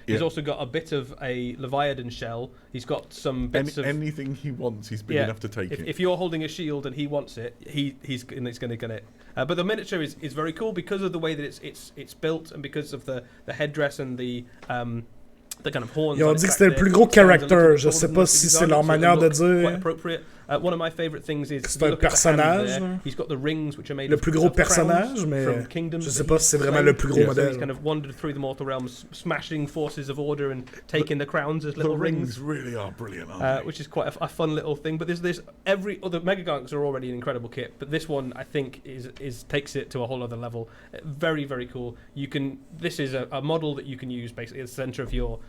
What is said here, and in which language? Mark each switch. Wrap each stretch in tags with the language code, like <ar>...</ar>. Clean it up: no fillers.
<en>He's also got a bit of a Leviathan shell. He's got some bits of anything he wants. He's big enough to take it. If you're holding a shield and he wants it, he's going to get it. But the miniature is very cool because of the way that it's built, and because of the headdress and the kind of horns.</en> <fr>Ils ont dit que c'était le plus gros character. Je sais pas si c'est leur manière de dire.</fr> <en>Quite appropriate. One of my favorite things is</en> <fr>c'est un personnage.</fr> <en>He's got the rings which are made</en> <fr>le plus gros personnage, mais je sais pas si c'est vraiment le plus gros modèle.</fr> <en>He's kind of wandered through the mortal realms, smashing forces of order and taking the crowns as little rings. The rings really are brilliant, aren't they? Which is quite a fun little thing. But there's every other Mega Gargants are already an incredible kit, but this one I think is takes it to a whole other level. Very, very cool. This is a model that you can use basically at the center of your</en>